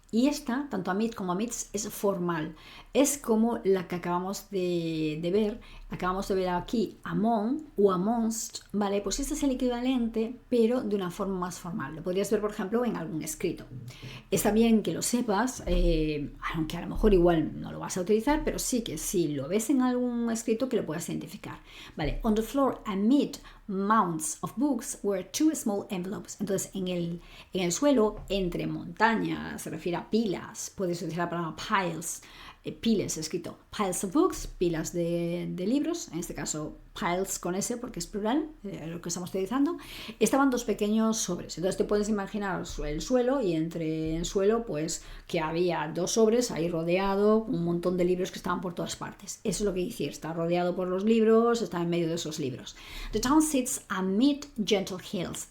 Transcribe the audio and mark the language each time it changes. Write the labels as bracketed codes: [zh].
[es] Y esta, tanto amid como amidst, es formal. Es como la que acabamos de ver aquí, among o amongst, ¿vale? Pues este es el equivalente, pero de una forma más formal. Lo podrías ver, por ejemplo, en algún escrito. Está bien que lo sepas, aunque a lo mejor igual no lo vas a utilizar, pero sí que si lo ves en algún escrito que lo puedas identificar. ¿Vale? [en] On the floor, amid mounds of books were two small envelopes. [es] Entonces, en el suelo, entre montañas, se refiere a pilas, puedes utilizar la palabra piles, piles escrito, [en] piles of books, [es] pilas de libros, en este caso piles con S porque es plural, lo que estamos utilizando, estaban dos pequeños sobres. Entonces te puedes imaginar el suelo y entre el suelo pues que había dos sobres ahí rodeado, un montón de libros que estaban por todas partes. Eso es lo que decir, está rodeado por los libros, está en medio de esos libros. [en] The town sits amid gentle hills.